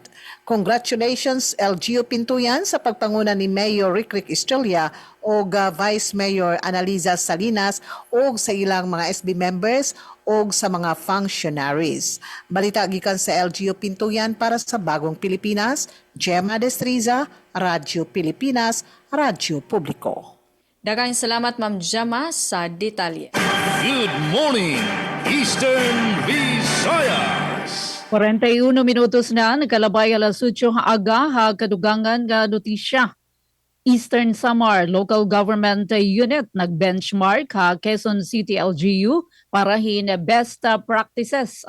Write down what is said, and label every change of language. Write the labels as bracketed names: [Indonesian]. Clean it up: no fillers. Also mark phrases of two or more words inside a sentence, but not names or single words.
[Cebuano] Congratulations LGU Pintuyan sa pagpanguna ni Mayor Rick Estrella o Vice Mayor Analiza Salinas o sa ilang mga [English] SB members [Cebuano] o sa mga functionaries. Balita gikan sa LGU Pintuyan para sa Bagong Pilipinas, Gemma Destriza, Radyo Pilipinas, Radyo Publiko. Daghang salamat Ma'am Jama sa detalye. [English] Good morning, Eastern Visayas. [Waray] 41 minutos na, nagkalabay alas 8 aga, kadugangan nga notisya. Eastern Samar Local Government Unit nag-benchmark Quezon City LGU para hin [English] best practices.